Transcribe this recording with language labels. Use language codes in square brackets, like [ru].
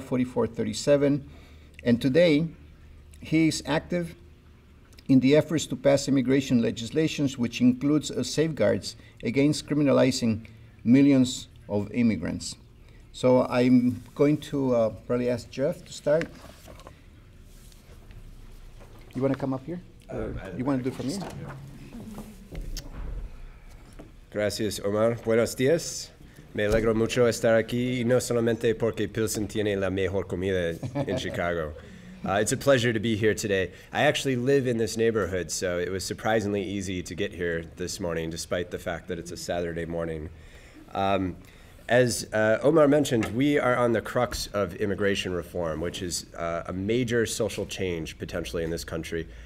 [en] 4437, and today he is active in the efforts to pass immigration legislations, which includes safeguards against criminalizing millions of immigrants. So I'm going to probably ask Jeff to start. You want to come up here? You want to do it from here? [es] Gracias, Omar. Buenos días. Me alegro mucho estar aquí, y no solamente porque Pilsen tiene la mejor comida [en] in Chicago. It's a pleasure to be here today. I actually live in this neighborhood, so it was surprisingly easy to get here this morning, despite the fact that it's a Saturday morning. As Omar mentioned, we are on the crux of immigration reform, which is a major social change potentially in this country.